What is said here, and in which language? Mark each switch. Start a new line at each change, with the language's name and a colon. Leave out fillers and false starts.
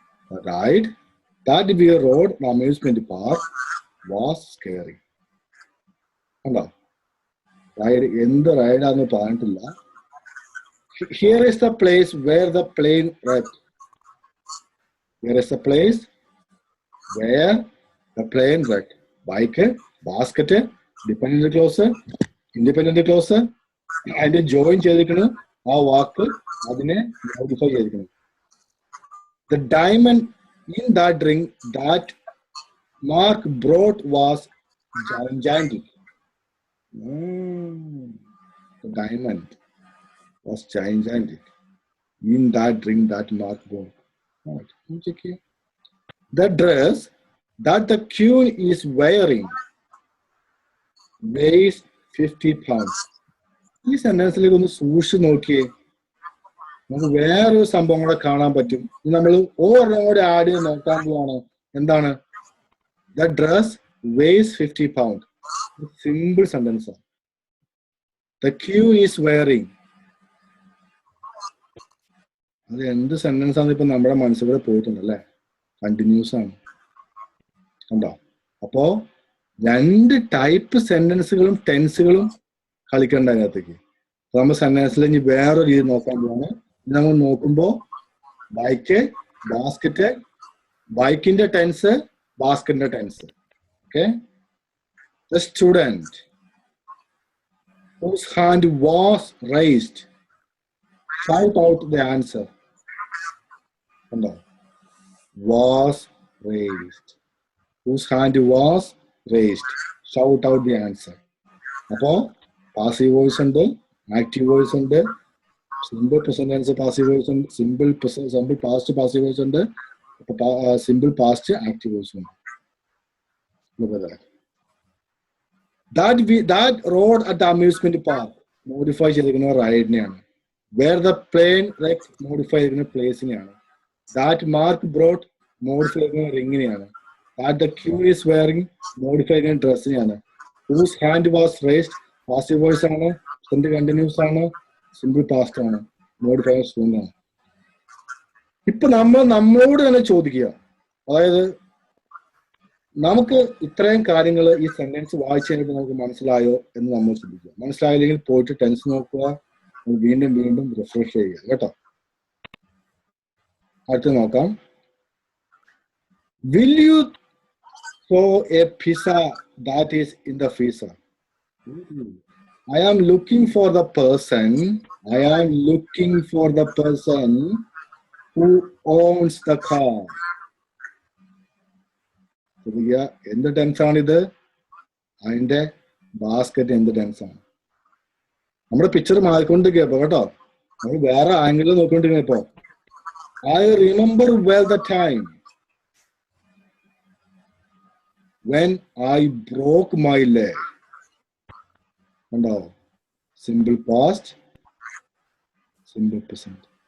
English: The ride that we rode at the amusement park was scary.
Malayalam: കണ്ടോ, ride എന്ത് റൈഡാന്ന് പറഞ്ഞിട്ടില്ല.
English: Here is the place where the plane wrecked. Here is the place where the plane wrecked. Bike, basket, dependent clause, independent clause,
Malayalam: അതിന്റെ join ചെയ്തിരിക്കണം ആ വാക്ക്, അതിനെ modify ചെയ്തിരിക്കണം.
English: The diamond in that ring that Mark brought was gigantic. The diamond was gigantic in that ring that Mark brought. Right. The dress that the queen is wearing weighs 50 pounds.
Malayalam: ഈ സെന്റൻസിലേക്ക് ഒന്ന് സൂക്ഷിച്ച് നോക്കിയേ, നമുക്ക് വേറൊരു സംഭവം കൂടെ കാണാൻ പറ്റും. നമ്മൾ ഓരോന്നും കൂടെ ആഡ് ചെയ്ത് നോക്കാൻ പോവാണ്. എന്താണ്?
English: The dress weighs 50 pounds. Simple sentence ആണ്. The queen is wearing.
Malayalam: അത് എന്ത് സെന്റൻസ് ആണ് ഇപ്പൊ നമ്മുടെ മനസ്സിലൂടെ പോയിട്ടുണ്ടല്ലേ? കണ്ടിന്യൂസ് ആണ്. കണ്ടോ? അപ്പോ രണ്ട് ടൈപ്പ് സെന്റൻസുകളും ടെൻസുകളും കളിക്കണ്ട അതിനകത്തേക്ക്. നമ്മൾ സെന്റൻസിൽ ഇനി വേറൊരു രീതി നോക്കാൻ പോവാണ്. നമ്മൾ നോക്കുമ്പോ ബൈക്ക്, ബാസ്കറ്റ്, ബൈക്കിന്റെ tense, ബാസ്കറ്റിന്റെ tense. Okay.
English: The student whose hand was raised shout out the answer. കണ്ടോ? Was raised. Whose hand was raised shout out the answer. അപ്പോ passive voice ഉണ്ട്, active voice ഉണ്ട്, simple present tense passive voice ഉണ്ട്, simple past passive voice ഉണ്ട്, simple past active voice ഉണ്ട്. That road at the amusement park modify
Malayalam: ചെയ്തിരിക്കുന്ന റൈഡിനെയാണ്.
English: Where the plane wrecked modify
Malayalam: ചെയ്തിരിക്കുന്ന പ്ലേസിനെയാണ്.
English: That Mark brought modify
Malayalam: ചെയ്തിരിക്കുന്ന റിങ്ങിനെയാണ്.
English: That the queen is wearing modify
Malayalam: ചെയ്തിരിക്കുന്ന ഡ്രസ്സിനെയാണ്.
English: Whose hand was raised passive voice ആണ്, Present continuous ആണ്, simple past ആണ്, modifier soon ആണ്.
Malayalam: ഇപ്പൊ നമ്മളോട് തന്നെ ചോദിക്കുക, അതായത് നമുക്ക് ഇത്രയും കാര്യങ്ങൾ ഈ സെന്റൻസ് വായിച്ചു കഴിഞ്ഞിട്ട് നമുക്ക് മനസ്സിലായോ എന്ന് നമ്മൾ ചിന്തിക്കുക. മനസ്സിലായില്ലെങ്കിൽ പോയിട്ട് ടെൻസ് നോക്കുക, വീണ്ടും വീണ്ടും റിഫ്രഷ് ചെയ്യുക കേട്ടോ. അടുത്ത് നോക്കാം.
English: Will you throw a pizza that is in the freezer? I am looking for the person. I am looking for the person who owns the car.
Malayalam: എന്ത് ടെൻസാണിത്? അതിന്റെ ബാസ്കറ്റ് എന്ത് ടെൻസാണ്? നമ്മുടെ പിക്ചർ മാറിക്കൊണ്ടിരിക്കുക കേട്ടോ. നമ്മൾ വേറെ ആംഗിളിൽ നോക്കിക്കൊണ്ടിരിക്കുക.
English: ഇപ്പൊ I remember well the time when I broke my leg. കണ്ടോ? Simple past, simple present.